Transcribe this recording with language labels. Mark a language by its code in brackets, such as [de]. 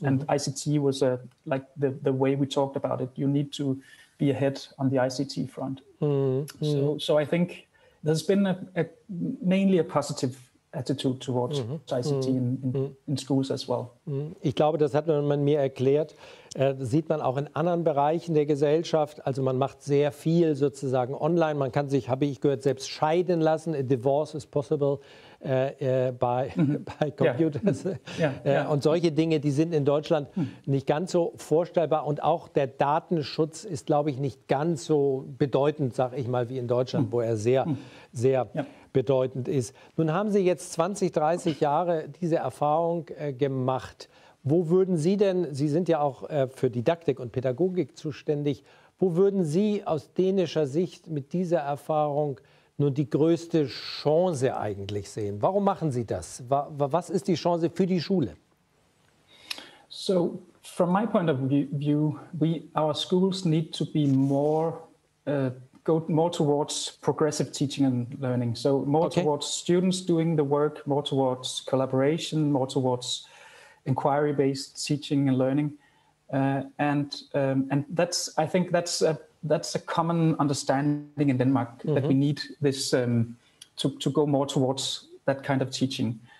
[en] And ICT was like the way we talked about it. You need to be ahead on the ICT front. So I think there's been mainly a positive attitude towards ICT in schools as well. [de] Ich glaube, das hat man mir erklärt. Das sieht man auch in anderen Bereichen der Gesellschaft. Also man macht sehr viel sozusagen online. Man kann sich, habe ich gehört, selbst scheiden lassen. [en] A divorce is possible by computers. [de] Und solche Dinge, die sind in Deutschland nicht ganz so vorstellbar. Und auch der Datenschutz ist, glaube ich, nicht ganz so bedeutend, sage ich mal, wie in Deutschland, wo er sehr bedeutend ist. Nun haben Sie jetzt 20, 30 Jahre diese Erfahrung gemacht. Wo würden Sie denn, Sie sind ja auch für Didaktik und Pädagogik zuständig, Wo würden Sie aus dänischer Sicht mit dieser Erfahrung nun die größte Chance eigentlich sehen? Warum machen Sie das? Was ist die Chance für die Schule? [en] So, from my point of view, our schools need to be more go more towards progressive teaching and learning. So more towards students doing the work, more towards collaboration, more towards inquiry-based teaching and learning, and that's, I think that's a common understanding in Denmark, that we need this to go more towards that kind of teaching.